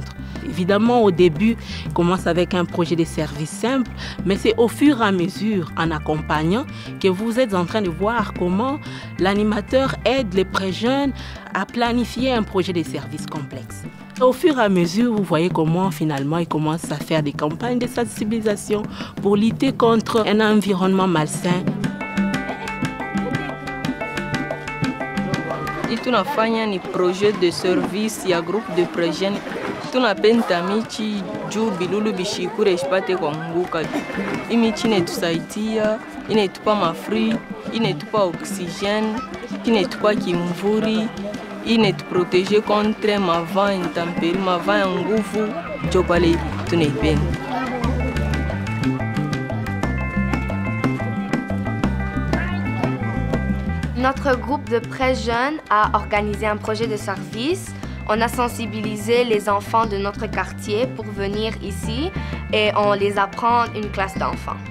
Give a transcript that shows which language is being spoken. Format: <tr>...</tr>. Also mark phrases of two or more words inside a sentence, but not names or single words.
<fr>Évidemment, au début, on commence avec un projet de service simple, mais c'est au fur et à mesure, en accompagnant, que vous êtes en train de voir comment l'animateur aide les pré-jeunes à planifier un projet de service complexe. Au fur et à mesure, vous voyez comment finalement ils commencent à faire des campagnes de sensibilisation pour lutter contre un environnement malsain.</fr> <sw>Tunafanya ni</sw> <fr>projet de service</fr> <sw>ya</sw> <fr>groupe de pré-jeunes.</fr> <sw>Tunapenda michi juu bilulu bishikure ishipate kuanguka. Imichi inetusaidia, inetupa mafri, inetupa oxygène, inetupa kimvuri, inetuproteger contre mavent intempérie, mavent ya nguvu, njo pale tunaipenda.</sw> <fr>Notre groupe de pré-jeunes a organisé un projet de service. On a sensibilisé les enfants de notre quartier pour venir ici et on les apprend une classe d'enfants.</fr>